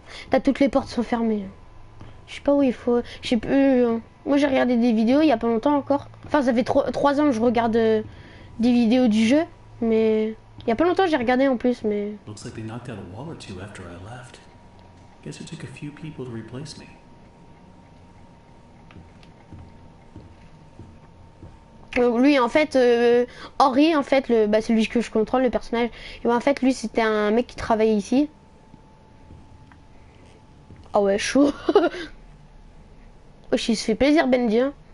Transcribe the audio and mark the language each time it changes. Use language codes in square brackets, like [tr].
[fr] T'as toutes les portes sont fermées. Je sais pas où il faut. Je sais plus. Moi, j'ai regardé des vidéos il y a pas longtemps encore. Enfin, ça fait 3 ans que je regarde des vidéos du jeu, mais il y a pas longtemps, j'ai regardé en plus, mais. [en] Looks like they knocked out a wall or two after I left. Guess it took a few people to replace me. [fr] Lui en fait Henry en fait c'est lui que je contrôle le personnage et en fait lui c'était un mec qui travaillait ici. Ah ouais chaud. Wesh il se fait plaisir Bendy hein.